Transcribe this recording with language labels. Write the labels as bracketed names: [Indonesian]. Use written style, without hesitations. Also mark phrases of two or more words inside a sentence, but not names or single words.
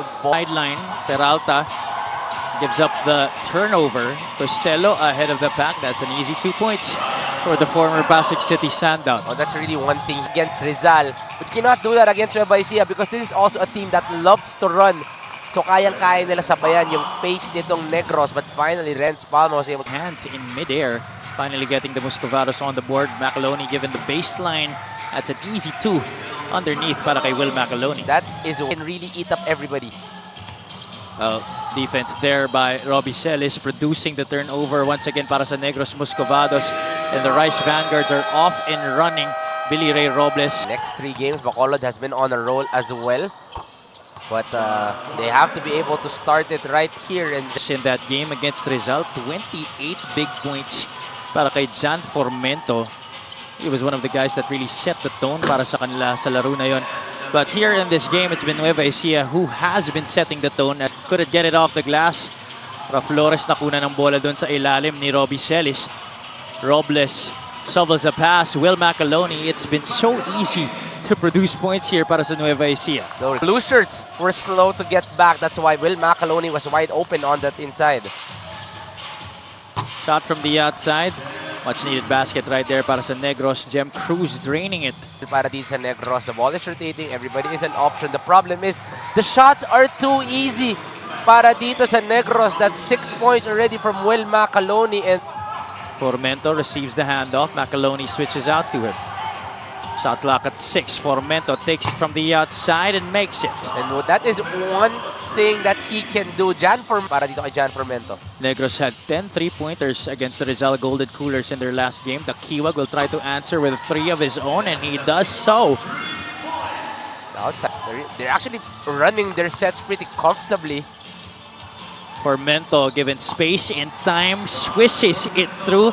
[English] sideline. Peralta gives up the turnover. Costello ahead of the pack. That's an easy 2 points for the former Pasig City standout. Oh, that's really one thing against Rizal. But you cannot do that against Nueva Ecija because this is also a team that loves to run. [Filipino] So kayang-kaya nila sabayan yung pace nitong Negros. [English] But finally, Renz Palma was able to... Hands in midair. Finally getting the Muscovados on the board. Macaloni given the baseline. That's an easy 2 underneath [Filipino] para kay [English] Will Macaloni. That is what can really eat up everybody. Defense there by Robbie Celis, producing the turnover once again [Filipino] para sa [English] Negros Muscovados. And the Rice Vanguards are off and running. Billy Ray Robles. Next 3 games, Bacolod has been on a roll as well. But they have to be able to start it right here. And in that game against Rizal, 28 big points [Filipino] para kay [English] Jan Formento. He was one of the guys that really set the tone [Filipino] para sa kanila sa laro na yon. [English] But here in this game, it's been Nueva Ecija who has been setting the tone. Couldn't get it off the glass. [Filipino] Flores nakuna ng bola doon sa ilalim ni Robbie Celis. [English] Robles shovels a pass. Will Macaloni. It's been so easy to produce points here [Filipino] para sa [English] Nueva Ecija. So blue shirts were slow to get back. That's why Will Macaloni was wide open on that inside. Shot from the outside. Much needed basket right there [Filipino] para sa [English] Negros. Jem Cruz draining it. [Filipino] Para dito sa Negros, [English] the ball is rotating. Everybody is an option. The problem is the shots are too easy [Filipino] para dito sa [English] Negros. That's 6 points already from Will Macaloni. And Formento receives the handoff. Macaloni switches out to him. Shot clock at 6. Formento takes it from the outside and makes it. And that is one thing that he can do. [Filipino] Para dito kay Jan Formento. [English] Negros had 10 3-pointers against the Rizal Golden Coolers in their last game. The Kiwag will try to answer with 3 of his own, and he does so. Outside, they're actually running their sets pretty comfortably. Formento, given space and time, swishes it through.